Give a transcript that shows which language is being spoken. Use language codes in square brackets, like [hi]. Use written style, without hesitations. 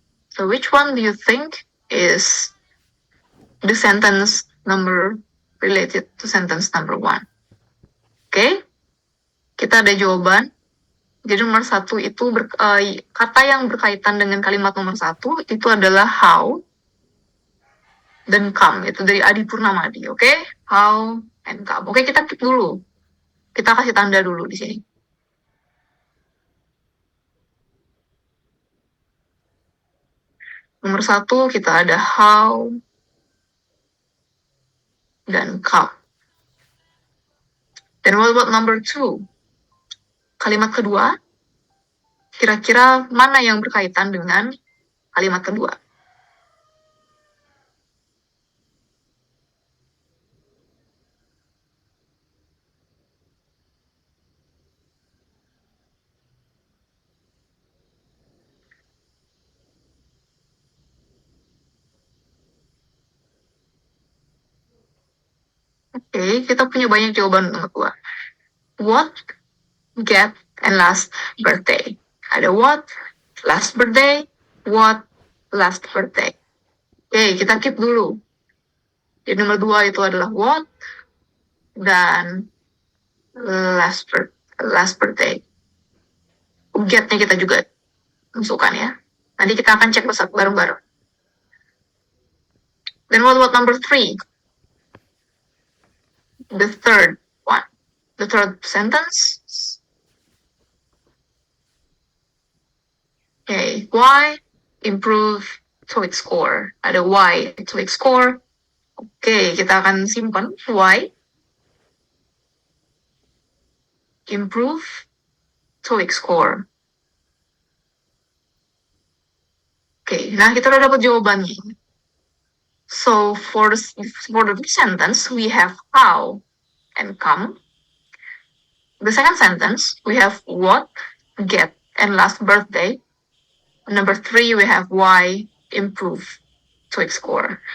[en] So which one do you think is the sentence number related to sentence number 1? [id] Oke, kita ada jawaban. Jadi nomor 1 itu kata yang berkaitan dengan kalimat nomor 1 itu adalah how dan come. Itu dari Adi Purnamadi, oke? [en] How and come. [id] Oke, kita keep dulu. Kita kasih tanda dulu di sini. Nomor 1 kita ada how dan come. Dan [en] what about number 2? [id] Kalimat kedua, kira-kira mana yang berkaitan dengan kalimat kedua? Oke, kita punya banyak jawaban untuk kedua. [en] What, get, and last birthday. Ada what, last birthday, what, last birthday. [id] Oke, kita keep dulu. Jadi nomor 2 itu adalah what dan last birthday. Get-nya kita juga masukkan ya. Nanti kita akan cek bareng-bareng. [en] Then what about number 3? The third one. The third sentence. Okay, why improve TOEIC score? [id] Ada why TOEIC score. Oke, kita akan simpan [en] why improve TOEIC score. [id] Oke, nah kita udah dapat jawabannya. [en] So for the sentence we have how and come. The second sentence we have what, get, and last birthday. Number 3 we have why, improve TOEIC score.